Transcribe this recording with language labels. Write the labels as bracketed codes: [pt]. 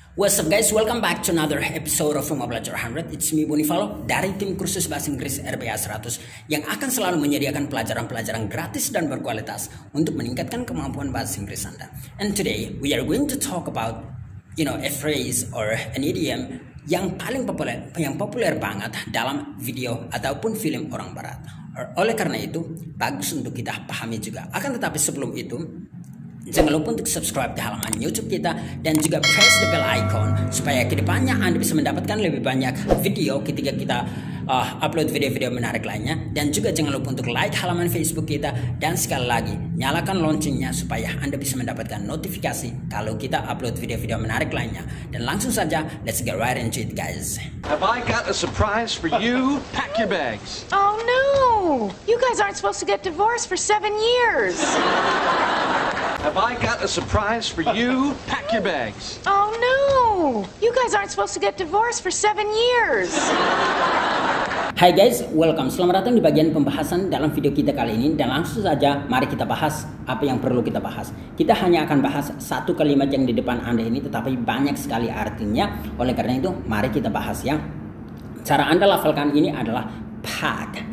[en] What's up guys, welcome back to another episode of Rumah Belajar 100. It's me [id] Bonifalo dari tim kursus bahasa Inggris RBA 100 yang akan selalu menyediakan pelajaran-pelajaran gratis dan berkualitas untuk meningkatkan kemampuan bahasa Inggris Anda. [en] And today we are going to talk about a phrase or an idiom [id] yang paling populer banget dalam video ataupun film orang barat. Oleh karena itu, bagus untuk kita pahami juga. Akan tetapi sebelum itu, jangan lupa untuk subscribe di halaman YouTube kita dan juga [en] press the bell icon [id] supaya kedepannya Anda bisa mendapatkan lebih banyak video ketika kita upload video-video menarik lainnya. Dan juga jangan lupa untuk like halaman Facebook kita dan sekali lagi nyalakan loncengnya supaya Anda bisa mendapatkan notifikasi kalau kita upload video-video menarik lainnya. Dan langsung saja, [en] let's get right into it guys. Have I got a surprise for you? Pack your bags. Oh no! You guys aren't supposed to get divorced for 7 years. Have I got a surprise for you? Pack your bags. Oh no! You guys aren't supposed to get divorced for 7 years. Hai guys, welcome. [id] Selamat datang di bagian pembahasan dalam video kita kali ini. Dan langsung saja mari kita bahas apa yang perlu kita bahas. Kita hanya akan bahas satu kalimat yang di depan Anda ini, tetapi banyak sekali artinya. Oleh karena itu, mari kita bahas ya. Cara Anda lafalkan ini adalah pack.